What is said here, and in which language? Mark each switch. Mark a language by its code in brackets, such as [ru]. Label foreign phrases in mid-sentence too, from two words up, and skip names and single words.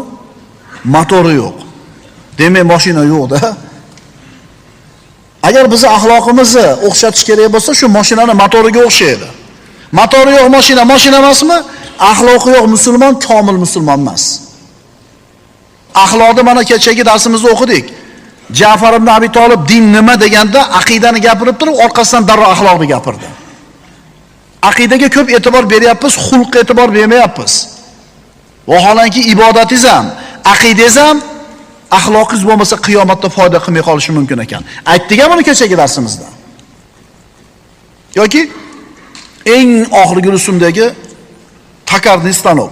[uz] Motori yo'q. Demak, mashina yo'q-da. Agar biz axloqimizni o'xshatish kerak bo'lsa, shu mashinani motoriga o'xshaydi. Motori yo'q mashina emasmi? Axloqi yo'q musulmon komil musulmon emas. Axloqni mana kechagi darsimizda o'qidik. Ja'far ibn Abi Talib din nima deganda aqidani gapirib turib, orqasidan darrov axloqni gapirdi. Aqidaga ko'p e'tibor beryapmiz, xulqqa e'tibor bermayapmiz. Vaholanki ibodatingiz ham, aqidangiz ham axloqingiz bo'lmasa qiyomatda foyda qilmay qolishi mumkin ekan. Aytdik ham buni kechagi darsimizda. Yoki eng oxirgi rusumdagi [ru] токарный станок.